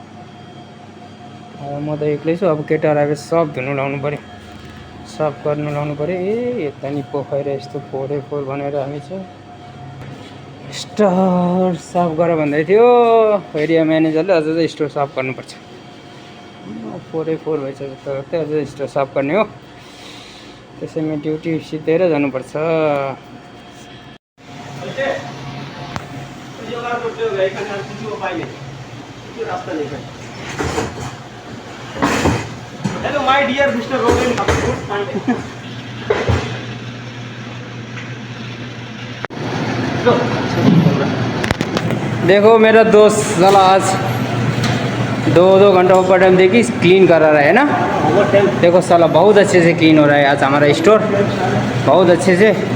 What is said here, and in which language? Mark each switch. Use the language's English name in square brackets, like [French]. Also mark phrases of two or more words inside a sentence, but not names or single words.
[Nepali] म त एक्लै छु अब केटाहरू आएपछि सब धुनु लाउनु पर्यो साफ गर्नु लाउनु पर्यो यता नि पोखरा यस्तो 4 भनेर हामी चाहिँ स्टोर साफ गर भन्दै थियो एरिया म्यानेजरले अझ चाहिँ स्टोर साफ गर्नुपर्छ 4 भएछ जस्तो अझ स्टोर साफ गर्ने हो त्यसैमा ड्युटी सिधेर जानुपर्छ [English] Hello my dear Mister Roban [Hindi] देखो मेरा दोस्त साला आज 2 घंटा ऊपर टाइम देखी क्लीन करा रहा है ना देखो साला बहुत अच्छे से क्लीन हो रहा है आज हमारा स्टोर बहुत अच्छे से